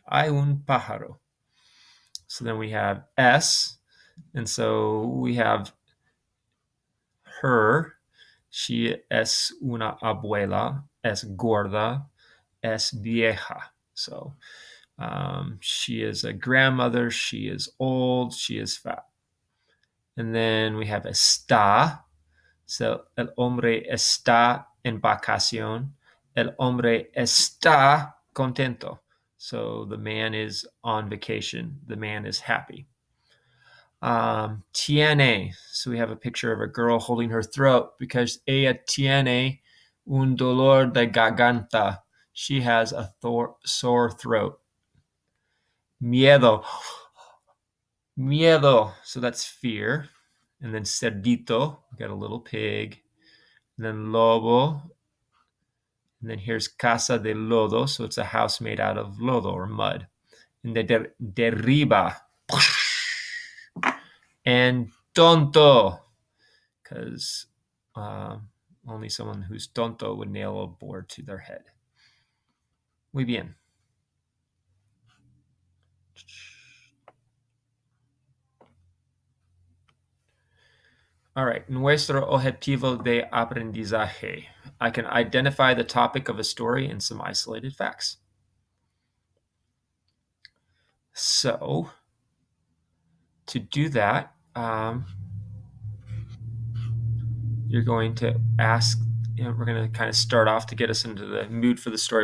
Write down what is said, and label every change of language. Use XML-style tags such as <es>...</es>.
<en>I</en> <es>un pájaro.</es> <en>So then we have S, and so we have her.</en> <es>She es una abuela, es gorda, es vieja.</es> <en>So she is a grandmother, she is old, she is fat. And then we have está.</en> <es>So el hombre está en vacación. El hombre está contento.</es> <en>So the man is on vacation. The man is happy. Tiene. So we have a picture of a girl holding her throat because</en> <es>ella tiene un dolor de garganta.</es> <en>She has a sore throat. Miedo. Miedo. So that's fear. And then cerdito. We got a little pig. And then lobo. And then here's</en> <es>casa de lodo.</es> <en>So it's a house made out of lodo or mud. And then derriba. And tonto. Because only someone who's tonto would nail a board to their head.</en> <es>Muy bien.</es> <en>All right.</en> <es>Nuestro objetivo de aprendizaje.</es> <en>I can identify the topic of a story and some isolated facts. So, to do that, you're going to ask, we're going to kind of start off to get us into the mood for the story.</en>